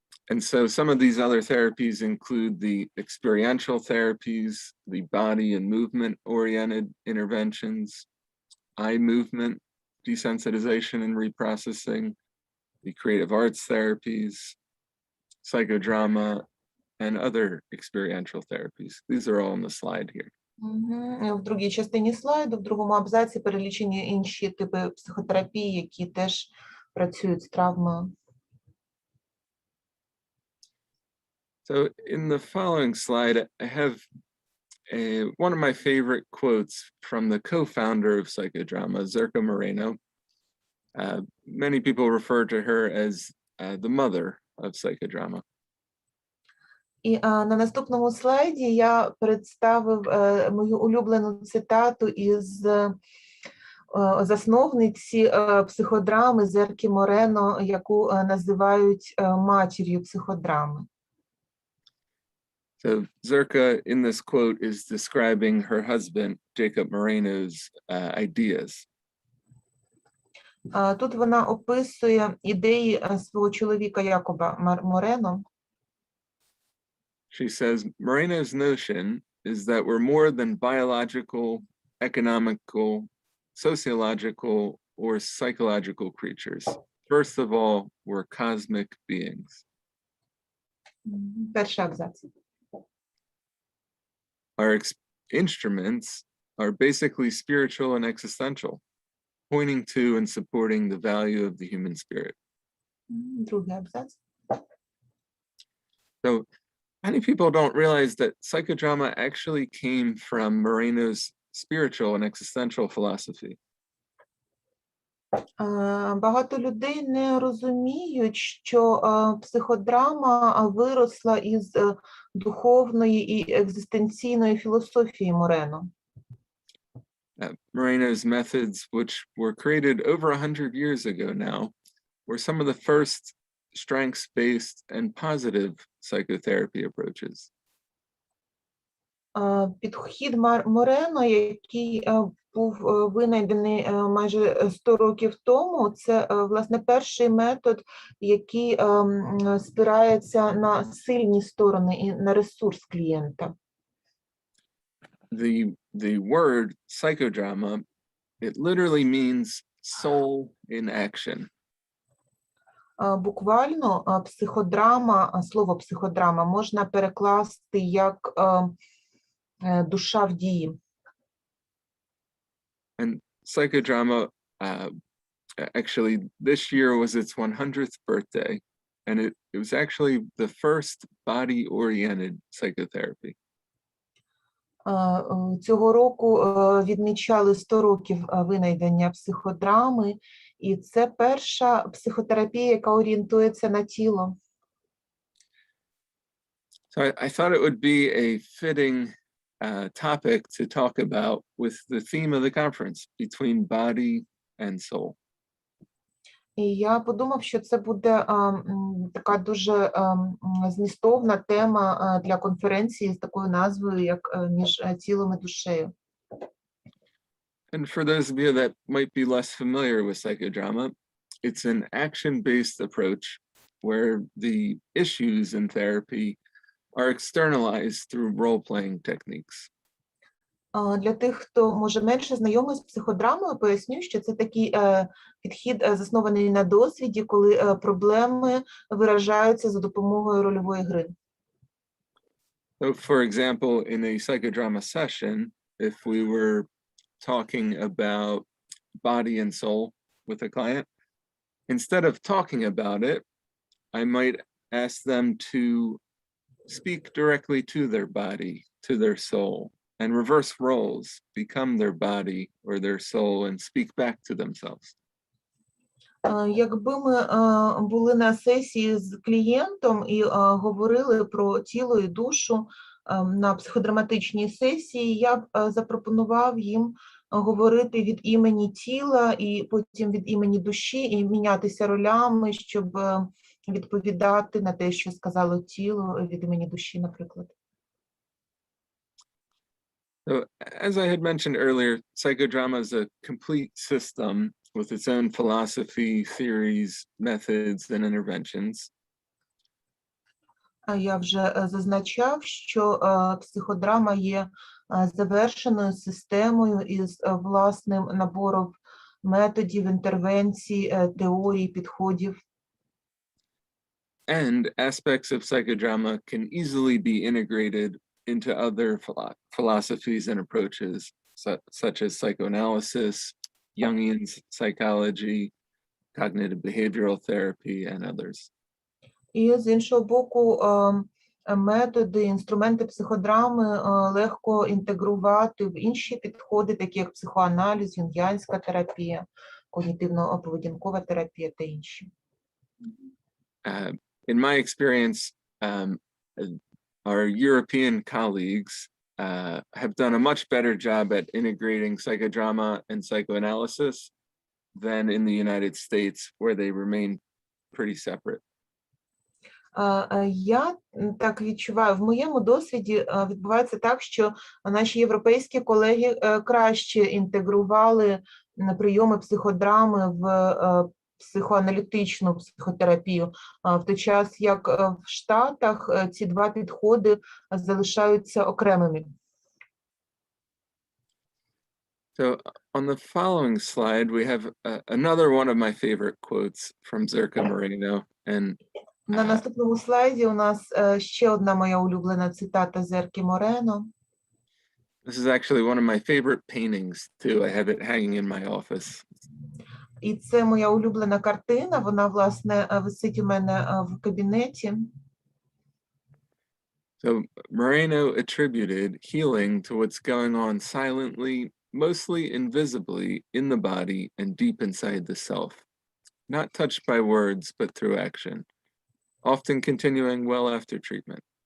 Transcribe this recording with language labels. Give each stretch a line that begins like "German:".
English: And so some of these other therapies include the experiential therapies, the body and movement oriented interventions, eye movement desensitization and reprocessing, the creative arts therapies, psychodrama, and other experiential therapies. These are all on the slide here.
Ukrainian: В другій частині слайду, в другому абзаці перелічені інші типи психотерапії, які теж працюють з травмою.
English: So in the following slide, I have one of my favorite quotes from the co-founder of Psychodrama, Giacomucci Moreno. Many people refer to her as the mother of Psychodrama.
Ukrainian: І на наступному слайді я представив мою улюблену цитату із засновниці психодрами Зерки Морено, яку називають матір'ю психодрами.
English: So Zerka, in this quote, is describing her husband, Jacob Moreno's ideas.
Ukrainian: Тут вона описує ідеї свого чоловіка Якоба Морено.
English: She says, Moreno's notion is that we're more than biological, economical, sociological, or psychological creatures. first of all, we're cosmic beings.
Ukrainian: Перший абзац.
English: Our instruments are basically spiritual and existential, pointing to and supporting the value of the human spirit.
Ukrainian: Другий абзац.
English: So many people don't realize that psychodrama actually came from Moreno's spiritual and existential philosophy.
Ukrainian: Багато людей не розуміють, що психодрама виросла із духовної і екзистенційної філософії Морено.
English: Moreno's methods, which were created over 100 years ago now, were some of the first strengths-based and positive psychotherapy approaches.
Ukrainian: Підхід Морено, який був винайдений майже 100 років тому, це, власне, перший метод, який спирається на сильні сторони і на ресурс клієнта.
English: The word psychodrama, it literally means soul in action.
Ukrainian: Буквально психодрама, слово психодрама можна перекласти як душа в дії.
English: And psychodrama, actually, this year was its 100th birthday, and it was actually the first body-oriented psychotherapy.
Ukrainian: Цього року відмічали 100 років винайдення психодрами, і це перша психотерапія, яка орієнтується на тіло.
English: So I thought it would be a fitting topic to talk about with the theme of the conference, between body and soul.
Ukrainian: І я подумав, що це буде така дуже змістовна тема для конференції з такою назвою, як «Між тілом і душею».
English: And for those of you that might be less familiar with psychodrama, it's an action-based approach where the issues in therapy are externalized through role-playing techniques.
Ukrainian: Для тих, хто, може, менше знайомий з психодрамою, поясню, що це такий підхід, заснований на досвіді, коли проблеми виражаються за допомогою рольової гри.
English: So, for example, in a psychodrama session, if we were talking about body and soul with a client, instead of talking about it, I might ask them to speak directly to their body, to their soul, and reverse roles, become their body or their soul and speak back to themselves.
Ukrainian: Якби ми були на сесії з клієнтом і говорили про тіло і душу на психодраматичній сесії, я б запропонував їм говорити від імені тіла і потім від імені душі і мінятися ролями, щоб відповідати на те, що сказало тіло від імені душі, наприклад.
English: So, as I had mentioned earlier, psychodrama is a complete system with its own philosophy, theories, methods, and interventions.
Ukrainian: Я вже зазначав, що психодрама є завершеною системою із власним набором методів, інтервенцій, теорій, підходів.
English: And aspects of psychodrama can easily be integrated into other philosophies and approaches, such as psychoanalysis, Jungian psychology, cognitive behavioral therapy, and others.
Ukrainian: І з іншого боку, методи, інструменти психодрами легко інтегрувати в інші підходи, такі як психоаналіз, юнгіанська терапія, когнітивно-поведінкова терапія та інші.
English: In my experience, our European colleagues have done a much better job at integrating psychodrama and psychoanalysis than in the United States, where they remain pretty separate.
Ukrainian: Я так відчуваю, в моєму досвіді відбувається так, що наші європейські колеги краще інтегрували прийоми психодрами в психоаналітичну психотерапію, в той час як в Штатах ці два підходи залишаються окремими.
English: So on the following slide, we have another one of my favorite quotes from Zirka Moreno. And
Ukrainian: На наступному слайді у нас ще одна моя улюблена цитата Зерки Морено.
English: this is actually one of my favorite paintings too. I have it hanging in my office.
Ukrainian: І це моя улюблена картина, вона, власне, висить у мене в кабінеті.
English: So Moreno attributed healing to what's going on silently, mostly invisibly in the body and deep inside the self, not touched by words, but through action, often continuing well after treatment.